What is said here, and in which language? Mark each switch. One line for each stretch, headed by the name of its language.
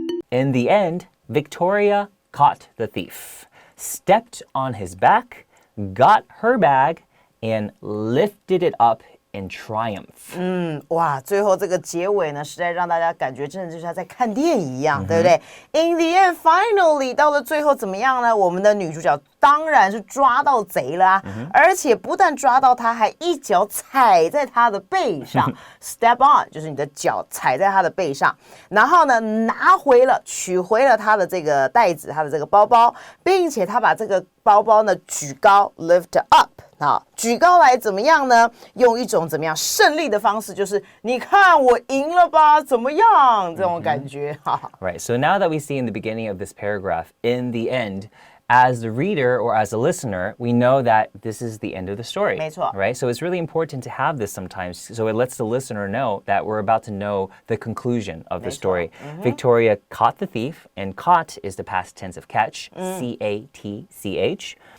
English: In the end, Victoria caught the thief, stepped on his back, got her bag, and lifted it up in triumph.
Chinese: 哇，最后这个结尾呢，实在让大家感觉真的就像在看电影一样，对不对？
English: In the end, finally，
Chinese: 到了最后怎么样呢？我们的女主角当然是抓到贼了啊，而且不但抓到他，还一脚踩在他的背上，
English: step on
Chinese: 就是你的脚踩在他的背上，然后呢取回了他的这个袋子，他的这个包包，并且他把这个包包呢举高
English: lift up。
Chinese: 举高来怎么样呢？用一种怎么样胜利的方式，就是你看我赢了吧，怎么样？这种感觉。
English: Right. So now that we see in the beginning of this paragraph, in the end, as the reader or as a listener, we know that this is the end of the story.
Chinese: 没错。
English: Right? So it's really important to have this sometimes, so it lets the listener know that we're about to know the conclusion of the story. Victoria caught the thief, and caught is the past tense of catch, C-A-T-C-H.